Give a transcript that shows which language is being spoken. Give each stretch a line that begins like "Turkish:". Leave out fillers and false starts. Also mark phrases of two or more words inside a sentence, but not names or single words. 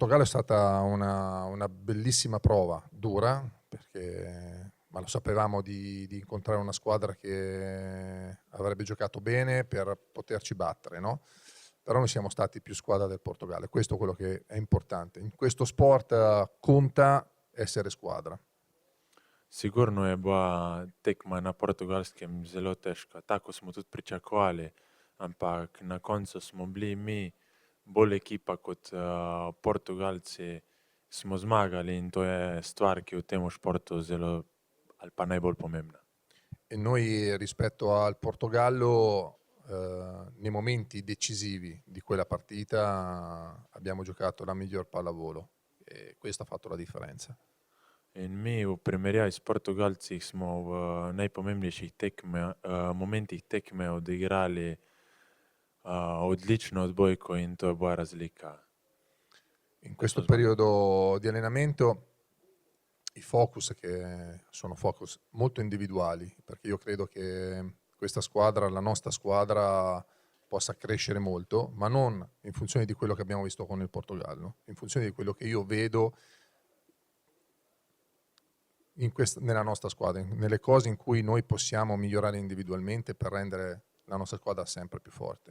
Italian: è stata una bellissima prova, dura, ma lo sapevamo di incontrare una squadra che avrebbe giocato bene per poterci battere, no? Però noi siamo stati più squadra del Portogallo, e questo è quello che è importante. In questo sport conta essere squadra.
Slovenian: Sigurno je bila tekma na Portugalskem zelo težka, tako smo tudi pričakovali, ampak na koncu smo bili mi bolj ekipa kot Portugalci, smo zmagali in to je stvar, ki je v tem športu zelo ali pa najbolj pomembna.
Italian: E noi rispetto al Portogallo, nei momenti decisivi di quella partita abbiamo giocato la miglior pallavolo e questo ha fatto la differenza.
Slovenian: In mi v primerjavi s Portugalci smo v najpomembnejših momentih tekme odigrali odlično odbojko in to je bila razlika.
Italian: In questo periodo di allenamento i focus che sono focus molto individuali, perché io credo che questa squadra, la nostra squadra, possa crescere molto, ma non in funzione di quello che abbiamo visto con il Portogallo, in funzione di quello che io vedo nella nostra squadra, nelle cose in cui noi possiamo migliorare individualmente per rendere la nostra squadra sempre più forte.